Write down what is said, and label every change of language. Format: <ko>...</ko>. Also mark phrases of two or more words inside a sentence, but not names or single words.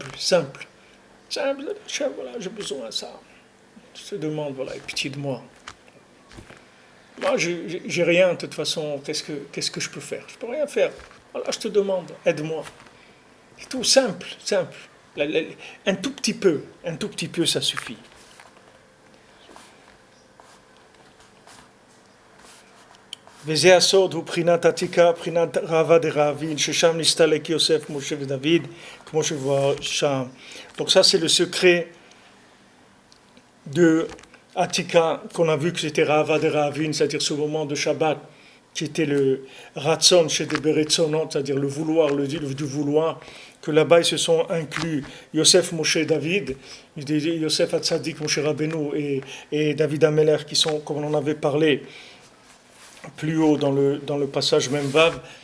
<fr>Hachem, voilà, j'ai besoin de ça. Je te demande, voilà, aie pitié de moi. Moi, j'ai rien, de toute façon, qu'est-ce que je peux faire? Je peux rien faire. Voilà, je te demande, aide-moi. C'est tout simple. Un tout petit peu, ça suffit.</fr> <he>וזה הסוד הוא בחינת עתיקה, בחינת רעבה דרעבין, ששם נסתלק יוסף, משה ודוד, כמו שכבר שם.</he> <fr>Donc ça c'est le secret de Atika, qu'on a vu que c'était</fr> <arc>רעוא דרעוין,</arc> <fr>c'est-à-dire ce moment de Shabbat, qui était le Ratson chez des Beretzonot, c'est-à-dire le vouloir, le du vouloir, que là-bas ils se sont inclus Yosef, Moshe, David, Yosef Hatzadik, Moshe Rabbeinu et David Ameler, qui sont, comme on en avait parlé plus haut dans le passage même Vav,</fr>